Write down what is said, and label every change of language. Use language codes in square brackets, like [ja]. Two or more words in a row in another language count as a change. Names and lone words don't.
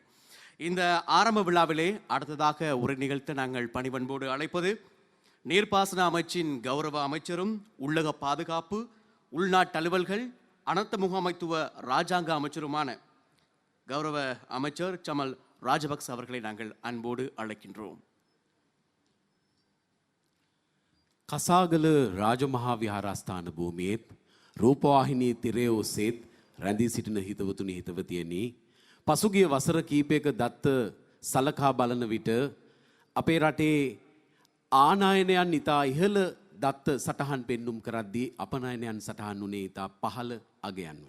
[ta] இந்த ஆரம்ப விழாவிலே அடுத்ததாக உரை நிகழ்த்த நாங்கள் பணிவன்போடு அழைப்பது நீர்ப்பாசன அமைச்சின் கௌரவ அமைச்சரும் உள்ளக பாதுகாப்பு உள்நாட்டு அலுவல்கள் அனர்த்த முகாமைத்துவ ராஜாங்க அமைச்சருமான கௌரவ அமைச்சர் சமல் ராஜபக்ச அவர்களை நாங்கள் அன்போடு அழைக்கின்றோம். [si] කසාගල රාජමහා විහාරස්ථාන භූමියේත් රූපවාහිනී තිරය ඔස්සේත් රැඳී සිටින හිතවතුනි හිතවතියනි පසුගිය වසර කීපයක දත්ත සලකා බලන විට අපේ රටේ ආනයනයන් ඉතා ඉහළ දත්ත සටහන් පෙන්නුම් කරද්දී අපනයනයන් සටහන් වුණේ ඉතා පහළ අගයන්වල.